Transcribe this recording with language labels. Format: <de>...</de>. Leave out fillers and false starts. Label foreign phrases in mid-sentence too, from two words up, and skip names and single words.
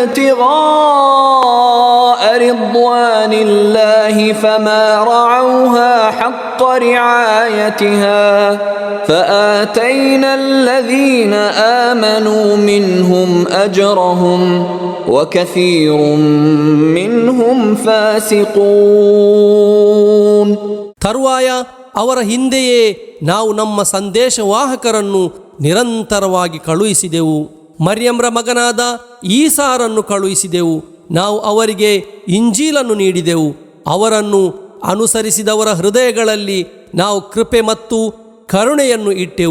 <ar>ابتغاء رضوان الله فما رعوها حق رعايتها فآتينا الذين آمنوا منهم أجرهم وكثير منهم فاسقون.</ar> <kn>ತರುವಾಯ ಅವರ ಹಿಂದೆಯೇ ನಾವು ನಮ್ಮ ಸಂದೇಶವಾಹಕರನ್ನು ನಿರಂತರವಾಗಿ ಕಳುಹಿಸಿದೆವು. ಮರ್ಯಮ್ರ ಮಗನಾದ ಈಸಾರನ್ನು ಕಳುಹಿಸಿದೆವು. ನಾವು ಅವರಿಗೆ ಇಂಜೀಲನ್ನು ನೀಡಿದೆವು. ಅವರನ್ನು ಅನುಸರಿಸಿದವರ ಹೃದಯಗಳಲ್ಲಿ ನಾವು ಕೃಪೆ ಮತ್ತು ಕರುಣೆಯನ್ನು ಇಟ್ಟೆವು.</kn>